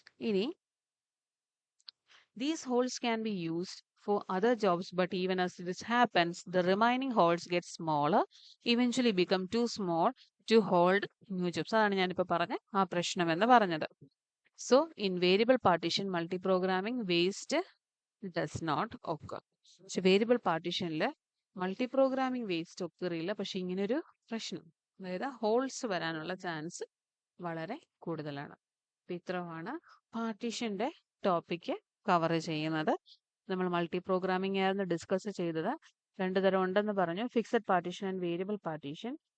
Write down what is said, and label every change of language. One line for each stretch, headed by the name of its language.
Malayalam: ഇനി
English: these holes can be used for other jobs, but even as this happens, the remaining holes get smaller, eventually become too small to hold new jobs.
Malayalam: അതാണ് ഞാനിപ്പോൾ പറഞ്ഞ ആ പ്രശ്നം എന്ന് പറഞ്ഞത്.
English: So, in variable partition, multiprogramming waste does not occur.
Malayalam: പക്ഷെ variable പാർട്ടീഷനിൽ മൾട്ടിപ്രോഗ്രാമിംഗ് waste ഒക്കറില്ല. പക്ഷെ ഇങ്ങനൊരു പ്രശ്നം, അതായത് ഹോൾസ് വരാനുള്ള ചാൻസ് വളരെ കൂടുതലാണ്. അപ്പം ഇത്രമാണ് പാർട്ടീഷൻ്റെ ടോപ്പിക്ക് കവർ ചെയ്യുന്നത്. നമ്മൾ മൾട്ടി പ്രോഗ്രാമിംഗ് ആയിരുന്നു ഡിസ്കസ് ചെയ്തത്. 2 തരം ഉണ്ടെന്ന് പറഞ്ഞു, fixed partition and variable partition.